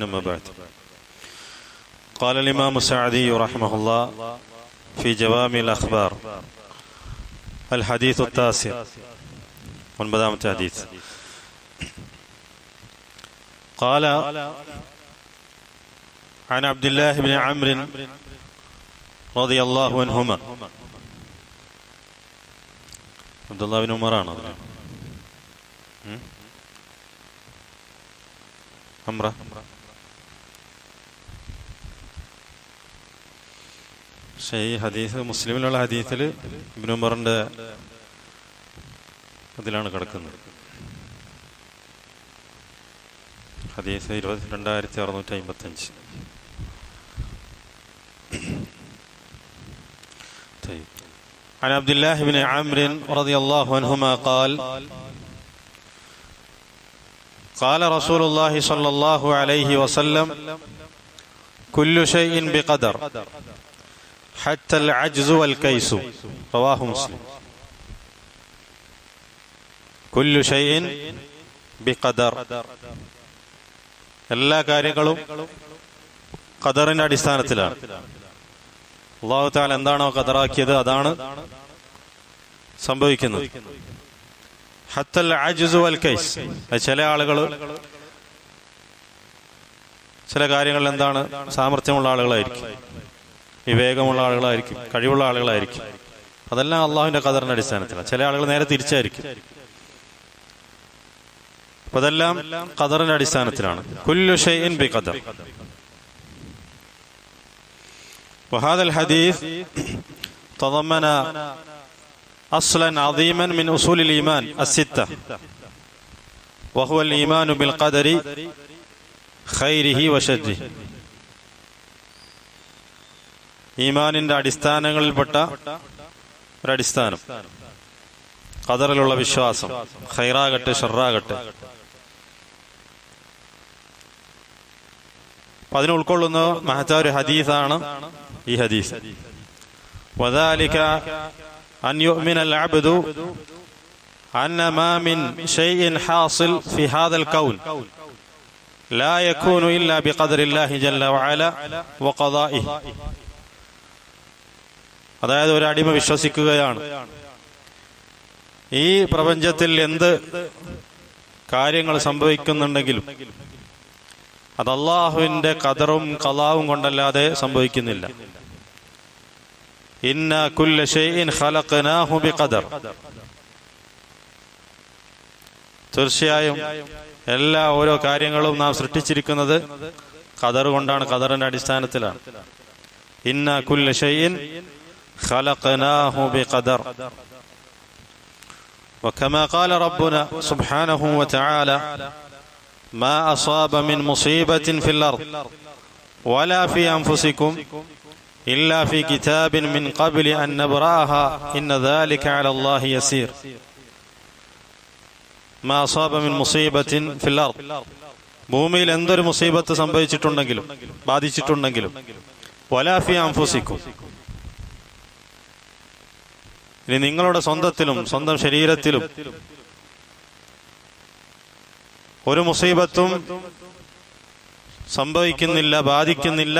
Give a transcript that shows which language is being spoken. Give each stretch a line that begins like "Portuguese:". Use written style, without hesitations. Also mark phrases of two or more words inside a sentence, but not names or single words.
Arabic: أما بعد، قال الإمام السعدي رحمه الله في جوامع الأخبار الحديث التاسع ونبدأ الحديث. قال عن عبد الله بن عمرو رضي الله عنهما.
Malayalam: അബ്ദുല്ലാഹ് ബിൻ ഉമറാണ് അംറ. പക്ഷേ ഈ ഹദീസ് മുസ്ലിമിലുള്ള ഹദീസിൽ ഇബ്നു ഉമറിന്റെ അതിലാണ് കിടക്കുന്നത്. ഹദീസ് 2655.
Arabic: عن عبد الله بن عمرو رضي الله عنهما قال قال رسول الله صلى الله عليه وسلم كل شيء بقدر حتى العجز والكيس. رواه مسلم. كل شيء بقدر.
Malayalam: എല്ലാ കാര്യങ്ങളും ഖദറിന്റെ അടിസ്ഥാനത്തിലാണ്. അല്ലാഹു തആല എന്താണോ ഖദറാക്കിയത് അതാണ് സംഭവിക്കുന്നത്.
Arabic: حتى العجز والكيس.
Malayalam: ചില ആളുകൾ ചില കാര്യങ്ങളിൽ എന്താണ് സാമർഥ്യമുള്ള ആളുകളായിരിക്കും, വിവേകമുള്ള ആളുകളായിരിക്കും, കഴിവുള്ള ആളുകളായിരിക്കും. അതെല്ലാം അള്ളാഹുവിന്റെ ഖദറിന്റെ അടിസ്ഥാനത്തിലാണ്. ചില ആളുകൾ നേരെ തിരിച്ചായിരിക്കും. അപ്പൊ അതെല്ലാം ഖദറിന്റെ അടിസ്ഥാനത്തിലാണ്.
Arabic: كل شيء بقدر. وهذا الحديث تضمن أصلا عظيما من أصول الإيمان الستة، وهو الإيمان بالقدر خيره وشره.
Malayalam: ഈമാനിന്റെ അടിസ്ഥാനങ്ങളിൽപ്പെട്ട ഒരടിസ്ഥാനം ഖദറിലുള്ള വിശ്വാസം, ഖൈറാകട്ടെ ഷർറാകട്ടെ. അതിനെ ഉൾക്കൊള്ളുന്ന മഹത്തായ ഒരു ഹദീസാണ് ഈ ഹദീസ്.
Arabic: وذلك أن يؤمن العبد أن ما من شيء حاصل في هذا الكون لا يكون إلا بقدر الله جل وعلا وقضائه.
Malayalam: അതായത് ഒരു അടിമ വിശ്വസിക്കുകയാണ് ഈ പ്രപഞ്ചത്തിൽ എന്ത് കാര്യങ്ങൾ സംഭവിക്കുന്നുണ്ടെങ്കിലും അത് അല്ലാഹുവിന്റെ ഖദറും ഖളാവും കൊണ്ടല്ലാതെ സംഭവിക്കുന്നില്ല.
Arabic: إنا كل شيء خلقناه بقدر.
Malayalam: തീർച്ചയായും എല്ലാ ഓരോ കാര്യങ്ങളും നാം സൃഷ്ടിച്ചിരിക്കുന്നത് ഖദർ കൊണ്ടാണ്, ഖദറിന്റെ അടിസ്ഥാനത്തിലാണ്.
Arabic: إنا كل شيء خلقناه بقدر. وكما قال ربنا سبحانه وتعالى ما أصاب من مصيبة في الأرض ولا في أنفسكم إلا في كتاب من قبل أن نبرأها إن ذلك على الله يسير. ما أصاب من مصيبة في الأرض.
Malayalam: ഭൂമിയിൽ എന്തൊരു മുസീബത്ത് സംഭവിച്ചിട്ടുണ്ടെങ്കിലും ബാധിച്ചിട്ടുണ്ടെങ്കിലും
Arabic: ولا في أنفسكم,
Malayalam: ഇനി നിങ്ങളുടെ സ്വന്തത്തിലും സ്വന്തം ശരീരത്തിലും ഒരു മുസീബത്തും സംഭവിക്കുന്നില്ല, ബാധിക്കുന്നില്ല.